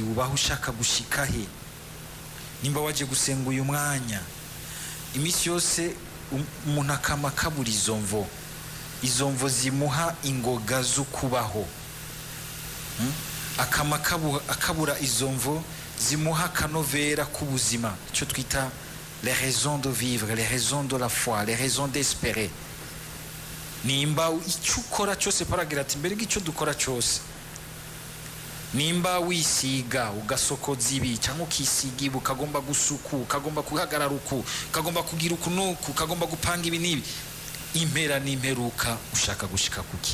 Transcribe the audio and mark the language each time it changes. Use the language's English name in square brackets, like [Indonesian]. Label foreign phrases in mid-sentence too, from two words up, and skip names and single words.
[Rundi] Ubaho ushaka gushika he? Nimba waje gusenga uyu mwanya, imisi yose umuntu akama kabura izo mvo zimuha ingoga zo kubaho. akama akabura izo mvo zimuha akanovera k'ubuzima, icyo twita [French] les raisons de vivre, les raisons de la foi, les raisons d'espérer. [Rundi] Nimba icyo ukora cyose, paragira ati mbere y'icyo dukora cyose, nimba wisiga ugasokoza ibi cyangwa ukisiga ibi, ukagomba gusuku, ukagomba guhagarara uku, ukagomba kugira uku n'uku, ukagomba gupanga ibi n'ibi, impera n'imperuka ushaka gushika kuki?